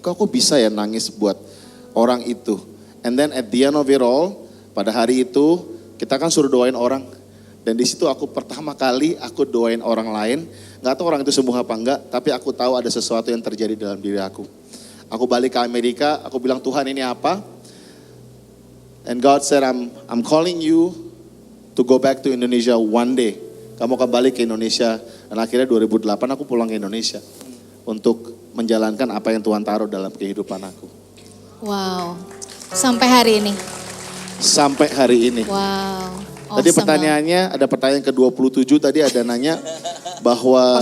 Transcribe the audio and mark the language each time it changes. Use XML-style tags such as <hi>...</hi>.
<id>Kok aku bisa ya nangis buat orang itu?</id> <en>And then at the end of it all,</en> <id>pada hari itu kita kan suruh doain orang. Dan di situ aku pertama kali aku doain orang lain. Gak tahu orang itu sembuh apa enggak, tapi aku tahu ada sesuatu yang terjadi dalam diri aku. Aku balik ke Amerika, aku bilang Tuhan ini apa?</id> <en>And God said, I'm calling you to go back to Indonesia one day.</en> <id>Kamu akan balik ke Indonesia. Dan akhirnya 2008 aku pulang ke Indonesia. Untuk menjalankan apa yang Tuhan taruh dalam kehidupan aku. Wow. Sampai hari ini. Sampai hari ini. Wow. Tadi pertanyaannya, ada pertanyaan ke-27 tadi ada nanya bahwa</id>